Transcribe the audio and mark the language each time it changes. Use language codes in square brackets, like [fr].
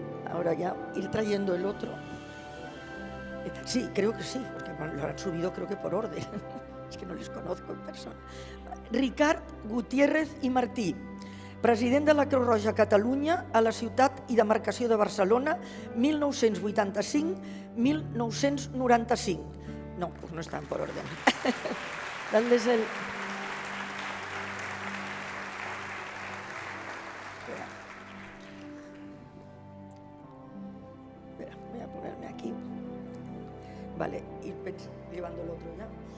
[es] Ahora ya ir trayendo el otro. Sí, creo que sí, porque lo han subido creo que por orden. Es que no les conozco en persona. [ca] Ricard Gutiérrez i Martí, president de la Creu Roja Catalunya a la ciutat i demarcació de Barcelona, 1985-1995. [es] No, pues no están por orden. Dales el... Voy a ponerme aquí. Vale, ir llevando el otro ya.